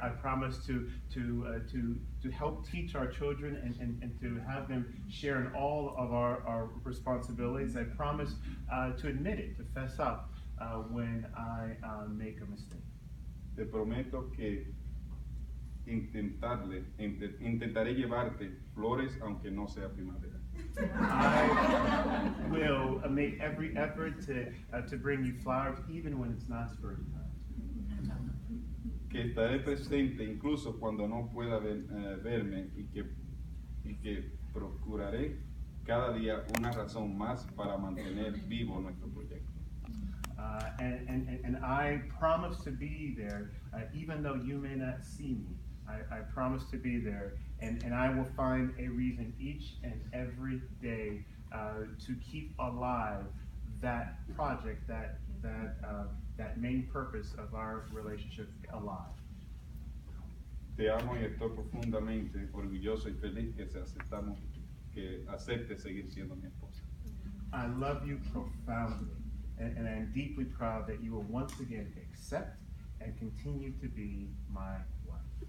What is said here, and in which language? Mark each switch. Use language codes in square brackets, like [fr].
[en] I promise to help teach our children and to have them share in all of our responsibilities. I promise to admit it, to fess up when I make a mistake. [es] Te prometo que intentaré llevarte flores aunque no sea primavera. [en] I will make every effort to bring you flowers even when it's not springtime. [es] Que estaré presente incluso cuando no pueda verme y que procuraré cada día una razón más para mantener vivo nuestro proyecto. [en] And I promise to be there even though you may not see me. I promise to be there, and I will find a reason each and every day to keep alive that project, that main purpose of our relationship alive. [es] Te amo y estoy profundamente orgulloso y feliz que acepte seguir siendo mi esposa. [en] I love you profoundly, and I am deeply proud that you will once again accept and continue to be my wife.